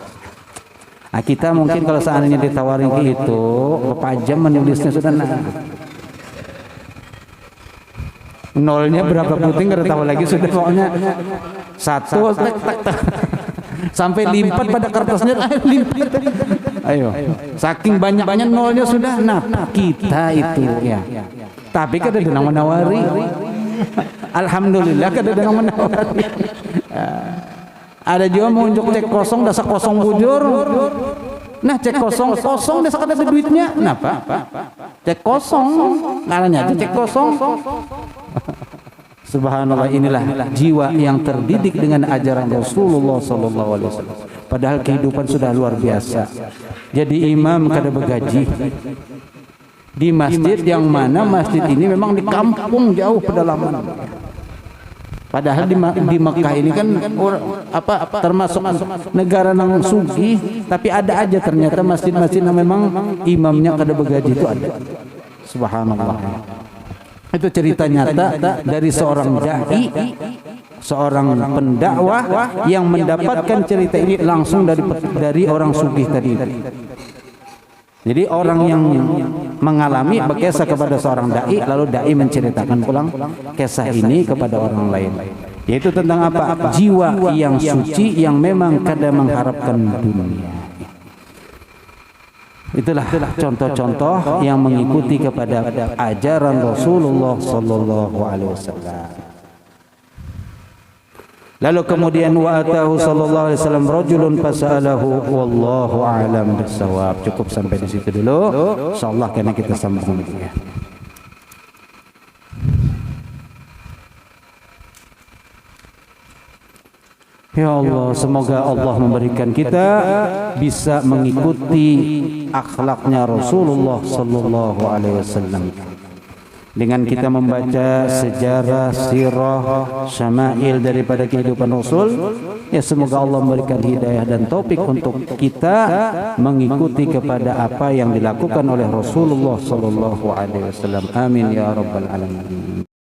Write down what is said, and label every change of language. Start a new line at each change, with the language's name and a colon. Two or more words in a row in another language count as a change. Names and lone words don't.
Indonesian: Nah, kita mungkin kalau seandainya ditawarin gitu, berapa jam menulisnya sudah nolnya berapa puting kada tahu lagi, sudah pokoknya satu sampai lipat pada kertasnya, lipat. Ayo, saking banyak-banyak nolnya sudah. Nah, kita itu ya. Tapi kada ada yang menawari. Alhamdulillah kada ada yang menawari.
Banjar: Ada juga mau unjuk cek kosong, dasa kosong bujur. Nah, cek kosong dasa kada ada duitnya.
Indonesian: Kenapa?
Banjar: Cek kosong, ngaranya aja cek kosong.
Indonesian: Subhanallah, inilah jiwa yang terdidik dengan ajaran Rasulullah
Arabic: صلى الله عليه وسلم.
Indonesian: Padahal kehidupan sudah luar biasa. Jadi imam kada bergaji di masjid yang mana masjid ini memang di kampung jauh pedalaman. Padahal di Mekah ini kan termasuk negara nang sugih, tapi ada aja ternyata masjid-masjid yang memang imamnya kada bergaji itu ada. Subhanallah. Itu cerita nyata dari seorang dai, seorang pendakwah yang mendapatkan cerita ini langsung dari orang sugih tadi. Jadi orang yang mengalami berkisah kepada seorang dai, lalu dai menceritakan pulang kisah ini kepada orang lain. Yaitu tentang apa? Jiwa yang suci yang memang kadang mengharapkan dunia. Itulah contoh-contoh yang mengikuti kepada ajaran Rasulullah
Arabic: صلى الله عليه وسلم.
Indonesian: Lalu kemudian
Arabic: وأتاه صلى الله عليه وسلم رجل فسأله والله أعلم بالصواب.
Indonesian: Cukup sampai di situ dulu. Insyaallah karena kita sambung lagi ya. Ya Allah, semoga Allah memberikan kita bisa mengikuti akhlaknya Rasulullah
Arabic: صلى الله عليه وسلم.
Indonesian: Dengan kita membaca sejarah, sirah, syama'il daripada kehidupan Rasul, ya semoga Allah memberikan hidayah dan taufik untuk kita mengikuti kepada apa yang dilakukan oleh Rasulullah
Arabic: صلى الله عليه وسلم. آمين يا رب العالمين.